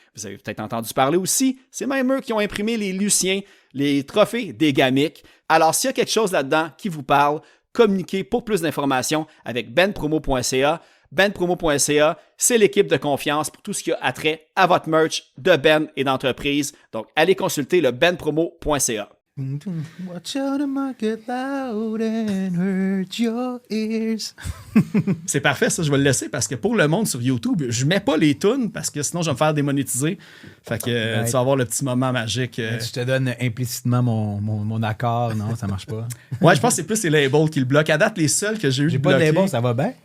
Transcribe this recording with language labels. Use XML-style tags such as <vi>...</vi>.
<fr>Vous avez peut-être entendu parler aussi, c'est même eux qui ont imprimé les Luciens, les trophées des Gamiques. Alors s'il y a quelque chose là-dedans qui vous parle, communiquez pour plus d'informations avec benpromo.ca. benpromo.ca, c'est l'équipe de confiance pour tout ce qui a attrait à votre merch de Ben et d'entreprise. Donc, allez consulter le benpromo.ca.</fr> <en>Watch out, I might get loud and hurt your ears.</en> <fr>C'est parfait, ça, je vais le laisser parce que pour le monde sur YouTube, je mets pas les tunes parce que sinon je vais me faire démonétiser. Fait que tu vas avoir le petit moment magique. Je te donne implicitement mon accord. Non, ça marche pas. Ouais, je pense que c'est plus les labels qui le bloquent. À date, les seuls que j'ai eu J'ai de pas de bloquer. label, ça va bien.</fr>